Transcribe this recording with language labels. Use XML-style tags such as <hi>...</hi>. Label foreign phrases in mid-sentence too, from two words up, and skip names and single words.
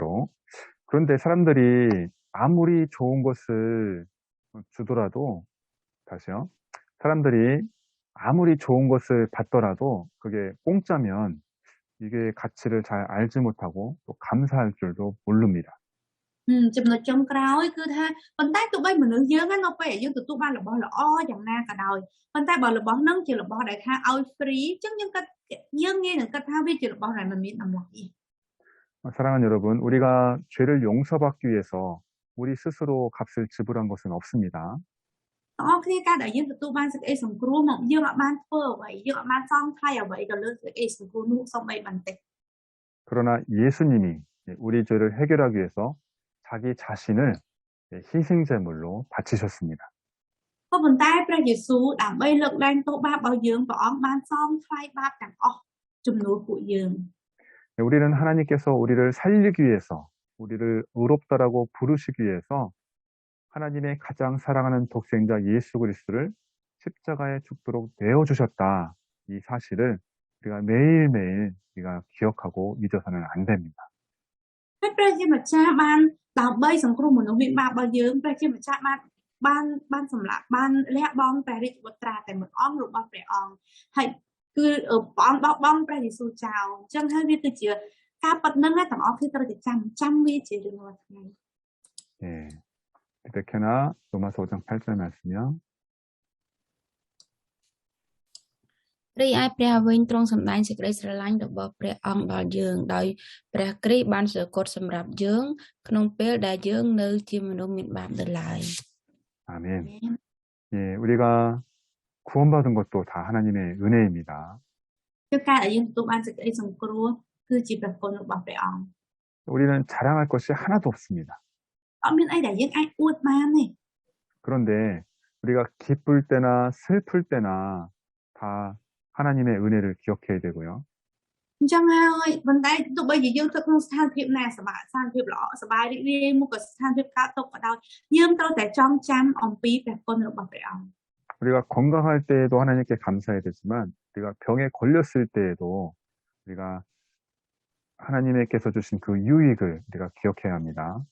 <ko>그런데 사람들이 아무리 좋은 것을 주더라도, 다시요. 사람들이 아무리 좋은 것을 받더라도 그게 공짜면 이게 가치를 잘 알지 못하고 또 감사할 줄도 모릅니다.</ko> <km>ចំណុចចុងក្រោយគឺថាប៉ុន្តែទោះបីមនុស្សយើងនៅពេលដែលយើងទទួលបានរបស់ល្អយ៉ាងណាក៏ដោយប៉ុន្តែបើរបស់ហ្នឹងជារបស់ដែលថាឲ្យ free អញ្ចឹងយើងងាយនឹងគិតថាវាជារបស់ដែលមិនមានតម្លៃ</km> <ko>사랑하는 여러분, 우리가 죄를 용서받기 위해서 우리 스스로 값을 지불한 것은 없습니다.</ko> <km>បងប្អូនគ្នាការដែលយើងទទួលបានសេចក្តីសង្គ្រោះមកយើងអត់បានធ្វើអ្វីយើងអត់បានសងថ្លៃអ្វីទៅលើសេចក្តីសង្គ្រោះនោះសូម្បីបន្តិច</km> <ko>그러나 예수님이 우리 죄를 해결하기 위해서 자기 자신을 희생제물로 바치셨습니다.</ko> <km>ក៏ប៉ុន្តែព្រះយេស៊ូវដើម្បីលើកលែងទោសបាបរបស់យើងព្រះអង្គបានសងថ្លៃបាបទាំងអស់ជំនួសពួកយើង</km> <ko>우리는 하나님께서 우리를 살리기 위해서 우리를 의롭다라고 부르시기 위해서 하나님의 가장 사랑하는 독생자 예수 그리스도를 십자가에 죽도록 내어주셨다. 이 사실을 우리가 매일매일 우리가 기억하고 잊어서는 안 됩니다.</ko> <km>ហើយព្រះជាម្ចាស់បានដើម្បីសង្គ្រោះមនុស្សវិបាករបស់យើងព្រះជាម្ចាស់បានសម្លាប់បានលះបង់ព្រះរាជបុត្រាតែមួយអង្គរបស់ព្រះអង្គហើយគឺព្រះអង្គបោះបង់ព្រះយេស៊ូវចោលអញ្ចឹងហើយវាគឺជាការប៉ັດនឹងទាំងអស់គ្នាត្រូវតែចាំវាជារៀងរាល់ថ្ងៃ</km> <ko>예. 베케나 로마서 5장 8절 말씀이요.</ko> <km>រីឯព្រះវិញទ្រង់សម្ដែងសេចក្តីស្រឡាញ់របស់ព្រះអង្គដល់យើងដោយព្រះគ្រីស្ទបានសរគត់សម្រាប់យើងក្នុងពេលដែលយើងនៅជាមនុស្សមានបាបនៅឡើយ</km> <ko>아멘. 예, 우리가 구원받은 것도 다 하나님의 은혜입니다.</ko> <km>គឺការដែលយើងទទួលបានសេចក្តីសង្គ្រោះគឺជាព្រះគុណរបស់ព្រះអង្គ</km> <ko>우리는 자랑할 것이 하나도 없습니다.</ko> <km>អត់មានអីដែលយើងអាចអួតបានទេ</km> <ko>그런데 우리가 기쁠 때나 슬플 때나 다 하나님의 은혜를 기억해야 되고요.</ko> <km>អញ្ចឹងហើយប៉ុន្តែទោះបីជាយើងទៅក្នុងស្ថានភាពណាស្ថានភាពល្អសប្បាយរីករាយមកក៏ស្ថានភាពកើតទុក្ខក៏ដោយយើងត្រូវតែចងចាំអំពីព្រះគុណរបស់ព្រះអង្គ</km> <ko>우리가 건강할 때에도 하나님께 감사해야 되지만 우리가 병에 걸렸을 때에도 우리가 하나님께서 주신 그 유익을 우리가 기억해야 합니다.</ko>